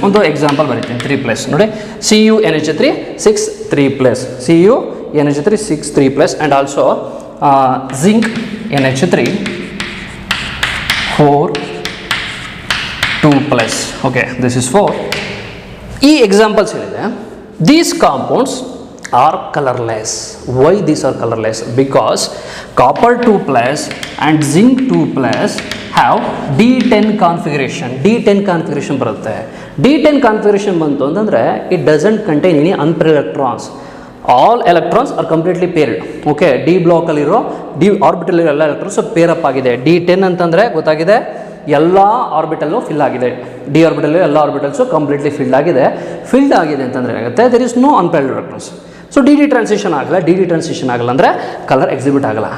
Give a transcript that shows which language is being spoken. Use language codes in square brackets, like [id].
[kn] ಒಂದು ಎಕ್ಸಾಂಪಲ್ ಬರೀತೀನಿ, 3+ ನೋಡಿ. CuNH3 6 3+, CuNH3 6 3+, and also zinc NH3 4 2+. Okay, [en] This is 4. [kn] ಈ ಎಕ್ಸಾಂಪಲ್ಸ್ ಏನಿದೆ, [en] These compounds are colorless. Why these are colorless? Because copper 2+ and zinc 2+ have D10 configuration. D10 configuration [kn] ಬರುತ್ತೆ. [en] D10 configuration [kn] ಬಂತು ಅಂತಂದರೆ [en] it doesn't contain any unpaired electrons. All electrons are completely paired. [kn] Okay, D ಬ್ಲಾಕಲ್ಲಿರೋ D orbital ಎಲ್ಲ electrons peer up ಆಗಿದೆ. D10 ಅಂತಂದರೆ ಗೊತ್ತಾಗಿದೆ, ಎಲ್ಲ orbital fill ಆಗಿದೆ. D orbital ಎಲ್ಲ ಆರ್ಬಿಟಲ್ಸು ಕಂಪ್ಲೀಟ್ಲಿ ಫಿಲ್ಡ್ ಆಗಿದೆ ಅಂತಂದರೆ ಏನಾಗುತ್ತೆ, [en] There is no unpaired electrons. [kn] So DD transition ಆಗಲ್ಲ ಅಂದರೆ ಕಲರ್ ಎಕ್ಸಿಬಿಟ್ ಆಗಲ್ಲ.